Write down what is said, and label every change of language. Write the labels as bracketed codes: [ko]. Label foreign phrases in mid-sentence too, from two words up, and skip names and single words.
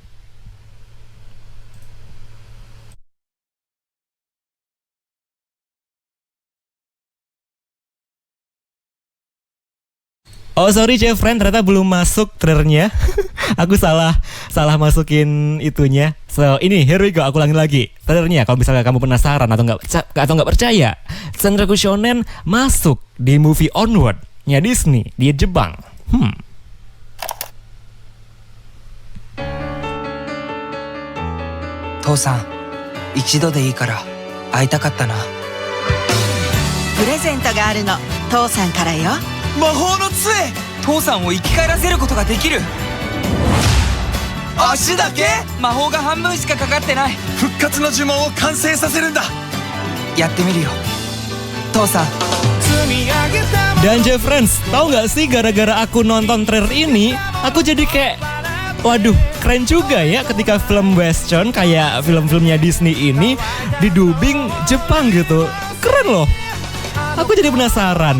[en] Oh sorry [id] J-Friend, ternyata belum masuk trailernya. Aku salah masukin itunya. So ini [en] here we go, [id] aku ulangi lagi trailernya. Kalau misalnya kamu penasaran atau nggak percaya, Senryoku Shonen masuk di movie Onward-nya Disney di Jepang. [ja] Tosan, 一度でいいから会いたかったな。プレゼントがあるの、父さんからよ。魔法の杖、父さんを生き返らせることができる。足だけ？魔法が半分しかかかってない。復活の呪文を完成させるんだ。やってみるよ、父さん。 [id] Dan J-Friends, tahu nggak sih gara-gara aku nonton trailer ini, aku jadi kayak, waduh, keren juga ya ketika film western kayak film-filmnya Disney ini didubing Jepang gitu. Keren loh. Aku jadi penasaran.